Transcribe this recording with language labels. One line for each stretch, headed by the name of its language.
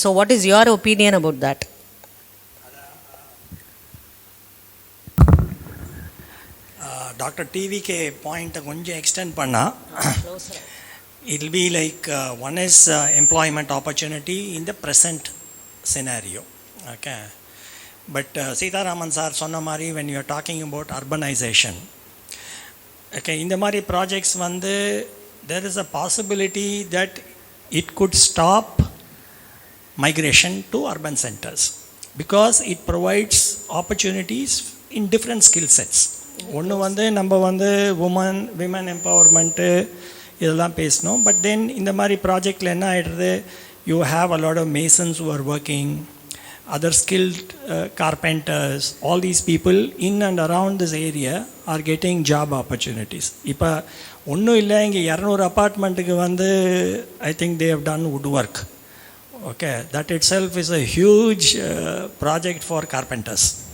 English: So what is your opinion about that?
Tamil: Doctor TVK பாயிண்ட்டை கொஞ்சம் extend பண்ணால்,
English: It will be like one is employment opportunity in the present scenario. Okay, but
Tamil: Sitharaman sir சொன்ன மாதிரி
English: when you are talking about urbanisation, okay,
Tamil: இந்த மாதிரி projects வந்து
English: there is a possibility that it could stop migration to urban centers because it provides opportunities in different skill sets.
Tamil: ஒன்று வந்து நம்ம வந்து women empowerment இதெல்லாம் பேசணும். பட் தென் இந்த மாதிரி ப்ராஜெக்டில் என்ன ஆகிடுறது,
English: You have a lot of masons who are working, other skilled carpenters, all these people in and around this area are getting job opportunities.
Tamil: இப்போ ஒன்றும் இல்லை, இங்கே 200 அப்பார்ட்மெண்ட்டுக்கு வந்து
English: I think they have done woodwork. Okay, that itself is a huge project for carpenters.